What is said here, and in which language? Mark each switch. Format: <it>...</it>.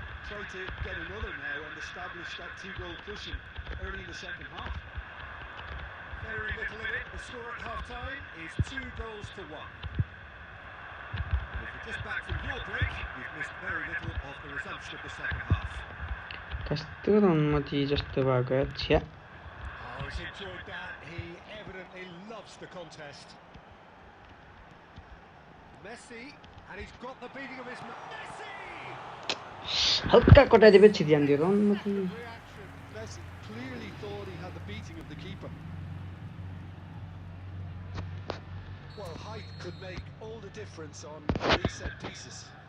<en>Try to get another now and establish that two-goal cushion early in the second half. Very little in it. The score at half-time is 2-1. And if you're just back from your break, you've missed very little of the resumption of the second half.</en> <ne>कस्तो रनमती जस्तो भएको छ्या</ne> <en>Oh, he's enjoyed that. He evidently loves the contest. Messi, and he's got the beating of his... Messi!</en> <ne>हल्का कटाइदिएपछि ध्यान दियो रनमती</ne> <en>Reaction. Messi clearly thought he had the beating of the keeper. Well, height could make all the difference on these set pieces.</en>